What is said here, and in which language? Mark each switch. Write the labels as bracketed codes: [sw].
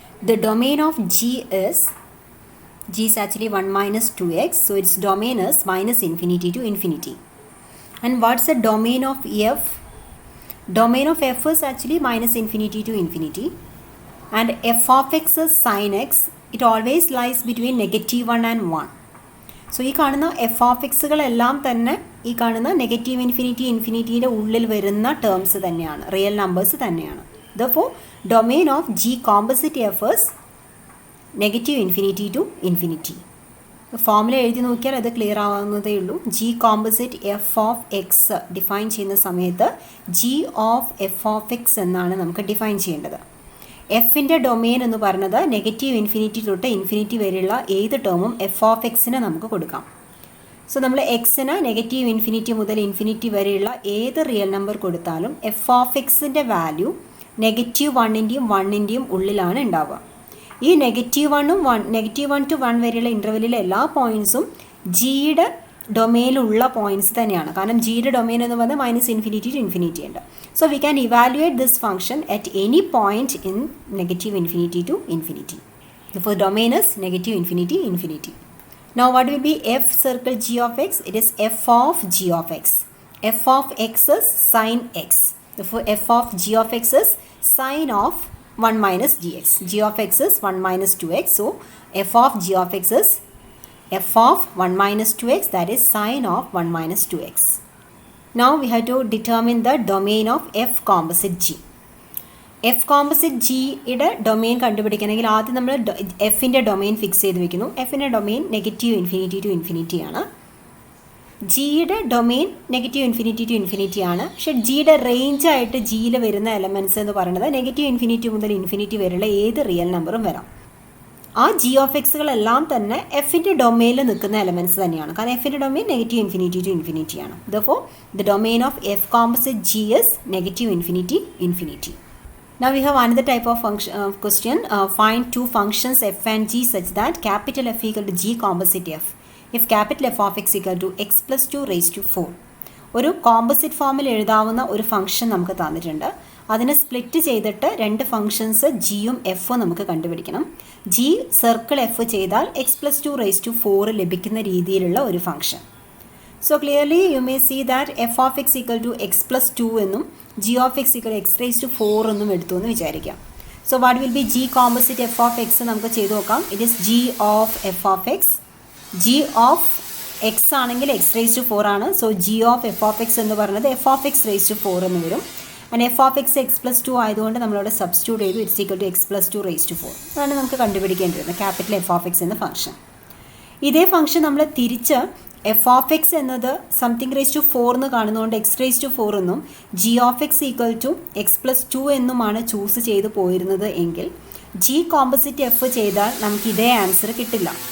[en] The domain of g is actually 1 minus 2x. So its domain is -infinity to infinity. And what's the domain of f? Domain of f is actually -infinity to infinity. And f of x is sin x. It always lies between -1 and 1. [ml] So ഈ കാണുന്ന F of എക്സുകളെല്ലാം തന്നെ ഈ കാണുന്ന negative ഇൻഫിനിറ്റിയുടെ ഉള്ളിൽ വരുന്ന terms തന്നെയാണ്, real numbers തന്നെയാണ്. [en] Therefore domain of g composite f is -infinity to infinity. [ml] Formula എഴുതി നോക്കിയാൽ അത് ക്ലിയർ ആവുന്നതേ ഉള്ളൂ. G composite F of X define ചെയ്യുന്ന സമയത്ത് G of F of X എന്നാണ് നമുക്ക് ഡിഫൈൻ ചെയ്യേണ്ടത്. എഫിൻ്റെ ഡൊമെയിൻ എന്ന് പറയുന്നത് നെഗറ്റീവ് ഇൻഫിനിറ്റി തൊട്ട് ഇൻഫിനിറ്റി വരെയുള്ള ഏത് ടേമും എഫ് ഓഫ് എക്സിന് നമുക്ക് കൊടുക്കാം. സോ നമ്മൾ എക്സിന് നെഗറ്റീവ് ഇൻഫിനിറ്റി മുതൽ ഇൻഫിനിറ്റി വരെയുള്ള ഏത് റിയൽ നമ്പർ കൊടുത്താലും എഫ് ഓഫ് എക്സിൻ്റെ വാല്യൂ നെഗറ്റീവ് 1ൻ്റെയും ഉള്ളിലാണ് ഉണ്ടാവുക. ഈ നെഗറ്റീവ് 1 to 1 വരെയുള്ള ഇൻ്റർവെല്ലിലെ എല്ലാ പോയിൻറ്റ്സും ജിയുടെ ഡൊമെയിലുള്ള പോയിൻറ്റ്സ് തന്നെയാണ്. കാരണം ജിയുടെ ഡൊമെയിൻ എന്ന് പറഞ്ഞാൽ -∞ to ഇൻഫിനിറ്റി ഉണ്ട്. [en] So we can evaluate this function at any point in -∞ to infinity. Therefore domain is -∞, Now what will be f circle g of x? It is f of g of x. F of x is sin x. Therefore f of g of x is sin of 1 minus dx. G of x is 1 minus 2x. So f of g of x is f of 1 minus 2x, that is sin of 1 minus 2x. Now we have to determine the domain of f composite g. [ml] F composite ജിയുടെ domain കണ്ടുപിടിക്കണമെങ്കിൽ ആദ്യം നമ്മൾ എഫിൻ്റെ domain fix ചെയ്ത് വെക്കുന്നു. എഫിൻ്റെ domain -∞ to infinity ആണ്. ജിയുടെ domain -∞ to infinity ആണ്. പക്ഷേ ജിയുടെ റേഞ്ച് ആയിട്ട് ജിയിൽ വരുന്ന എലമെൻറ്റ്സ് എന്ന് പറയുന്നത് -∞ മുതൽ ഇൻഫിനിറ്റി വരെയുള്ള ഏത് റിയൽ നമ്പറും വരാം. ആ ജി ഓഫ് എക്സുകളെല്ലാം തന്നെ എഫിൻ്റെ ഡൊമെയിനിൽ നിൽക്കുന്ന എലമെൻറ്റ്സ് തന്നെയാണ്. കാരണം എഫിൻ്റെ ഡൊമെയിൻ -∞ to ഇൻഫിനിറ്റി ആണ്. [en] Therefore the domain of f composite g is -∞. Now we have another type of question. Find two functions f and g such that capital F equal to g composite f if capital F of x equal to x plus 2 raised to 4. [ml] ഒരു composite ഫോമിൽ എഴുതാവുന്ന ഒരു function നമുക്ക് തന്നിട്ടുണ്ട്. അതിനെ split ചെയ്തിട്ട് രണ്ട് functions ജിയും എഫും നമുക്ക് കണ്ടുപിടിക്കണം. ജി സർക്കിൾ എഫ് ചെയ്താൽ x plus 2 raised to 4 ലഭിക്കുന്ന രീതിയിലുള്ള ഒരു function. [en] So clearly you may see that f of x equal to x plus 2 എന്നും g of x equal to x raised to 4 [ml] എന്നും എടുത്തു എന്ന് വിചാരിക്കാം. [en] So what will be g composite f of x [ml] നമുക്ക് ചെയ്തു നോക്കാം. [en] It is g of f of x. g of x ആണെങ്കിൽ x raised to 4 ആണ്. So g of f of x എന്ന് പറയുന്നത് f of x raised to 4 എന്ന് വരും. And f of x x plus 2 [ml] ആയതുകൊണ്ട് നമ്മളവിടെ സബ്സ്റ്റിറ്റ്യൂട്ട് ചെയ്തു. [en] It's equal to x plus 2 raised to 4. [ml] അതാണ് നമുക്ക് കണ്ടുപിടിക്കേണ്ടി വരുന്നത് ക്യാപിറ്റൽ f of x എന്ന ഫംഗ്ഷൻ. ഇതേ ഫംഗ്ഷൻ നമ്മൾ തിരിച്ച് എഫ് ഓഫ് എക്സ് എന്നത് സംതിങ് റേസ് ടു 4 എന്ന് കാണുന്നതുകൊണ്ട് എക്സ് റേസ് ടു 4 എന്നും G of X equal to X plus 2 എന്നുമാണ് ചൂസ് ചെയ്ത് പോയിരുന്നത് എങ്കിൽ ജി കോമ്പോസിറ്റ് എഫ് ചെയ്താൽ നമുക്ക് ഇതേ ആൻസർ കിട്ടില്ല.